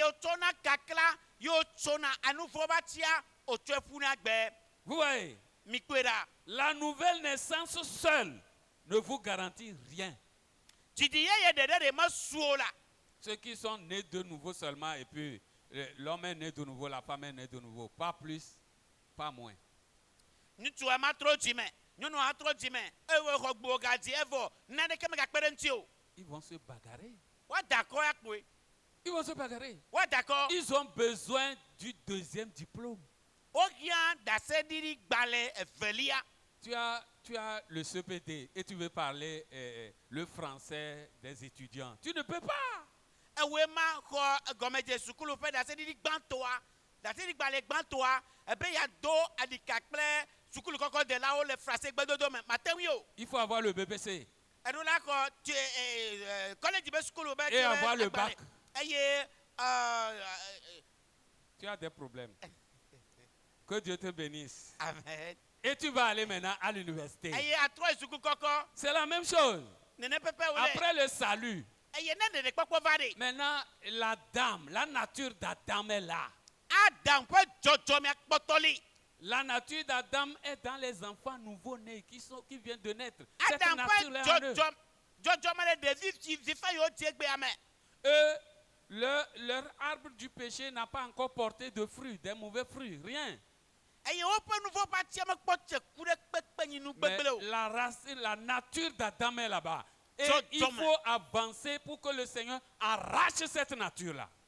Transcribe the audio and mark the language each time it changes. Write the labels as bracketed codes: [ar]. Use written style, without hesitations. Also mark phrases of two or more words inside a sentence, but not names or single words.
[fr] Vous voyez, la nouvelle naissance seule ne vous garantit rien. Ceux qui sont nés de nouveau seulement et puis l'homme est né de nouveau, la femme est née de nouveau, pas plus, pas moins. [ee] Ŋutsu ma trɔ dzime, nyɔnu ha trɔ dzime, eye xɔ gbo gadzi evɔ naneke megakpe ɖe ŋuti o. [fr] Ils vont se bagarrer. [ee] Woadakɔ ya kpoe. [fr] Ils vont se bagarrer. [ee] Woadakɔ. [fr] Ils ont besoin du deuxième diplôme. [ee] Wohiã daseɖiɖi gbalẽ evelia. [fr] Tu as le CPT et tu veux parler le français des étudiants. Tu ne peux pas. [ee] Ewe ma xɔ gɔmedze sukulu ƒe daseɖiɖi gbãtɔa, daseɖiɖi gbalẽ gbãtɔa, ebe ya do adika kple sukulu kɔkɔ delawo le frase gbedodo me. Mate ŋui o. [fr] Il faut avoir le BPC. [ee] Eɖo la xɔ collège be sukulu be. [fr] Et avoir le bac. [ee] Eye [fr] tu as des problèmes. Que Dieu te bénisse. Amen. Et tu vas aller maintenant à l'université. [ee] Eye atrɔ sukulu kɔkɔ. [fr] C'est la même chose. [ee] Nene pepe wole. [fr] Après le salut. [ee] Eye ne ɖeɖe kpɔkpɔ va ɖe. [fr] Maintenant, la nature d'Adam est là. [ee] Adam ƒe dzɔdzɔmea kpɔtɔli. [fr] La nature d'Adam est dans les enfants nouveau-nés qui viennent de naître. [ee] Adam ƒe dzɔdzɔme le ɖevi vifa yiwo dzi egbea me. [fr] Eux, leur arbre du péché n'a pas encore porté de fruits, des mauvais fruits, rien. Mais la racine, la nature d'Adam est là-bas. Et il faut avancer pour que le Seigneur arrache cette nature-là.